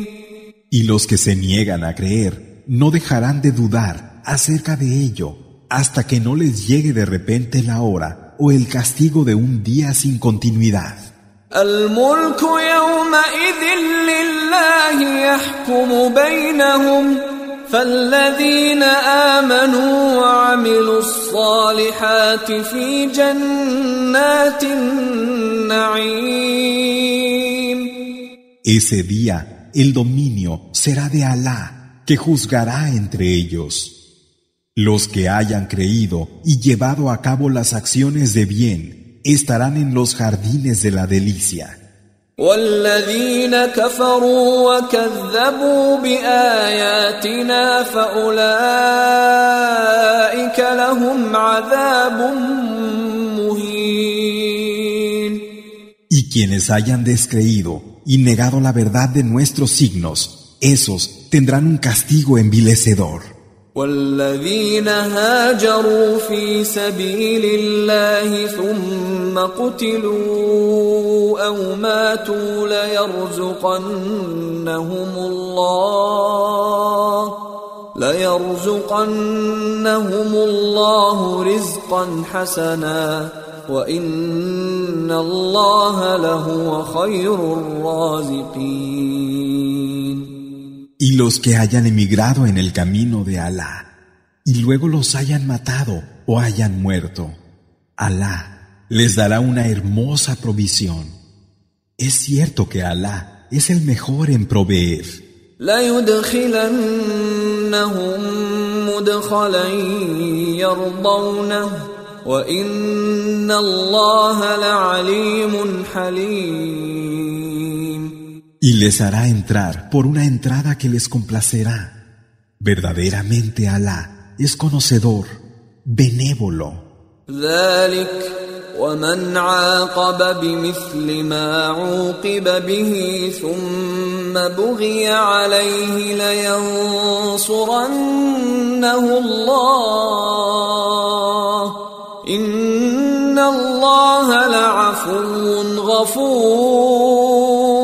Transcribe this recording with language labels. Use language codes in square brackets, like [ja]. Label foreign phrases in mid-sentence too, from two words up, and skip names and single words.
[es] Y los que se niegan a creer no dejarán de dudar acerca de ello hasta que no les llegue de repente la hora o el castigo de un día sin continuidad. [ar] الملك يومئذ لله يحكم بينهم فالذين آمنوا وعملوا الصالحات في جنات النعيم. [es] Ese día el dominio será de Alá, que juzgará entre ellos. Los que hayan creído y llevado a cabo las acciones de bien estarán en los jardines de la delicia. [ar] والذين كفروا وكذبوا بآياتنا فأولئك لهم عذاب مهين. [es] Y quienes hayan descreído y negado la verdad de nuestros signos, esos tendrán un castigo envilecedor. [ar] والذين هاجروا في سبيل الله ثم قتلوا أو ماتوا ليرزقنهم الله رزقا حسنا وإن الله لهو خير الرازقين. [es] Y los que hayan emigrado en el camino de Alá, y luego los hayan matado o hayan muerto, Alá les dará una hermosa provisión. Es cierto que Alá es el mejor en proveer. [ar] لَيُدْخِلَنَّهُمْ مُدْخَلًا يَرْضَوْنَهُ وَإِنَّ اللَّهَ لَعَلِيمٌ حَلِيمٌ. [es] Y les hará entrar por una entrada que les complacerá. Verdaderamente Alá es conocedor, benévolo. [ar] ذلك ومن عاقب بمثل ما عوقب به ثم بغي عليه لينصرنه الله إن الله لعفو غفور.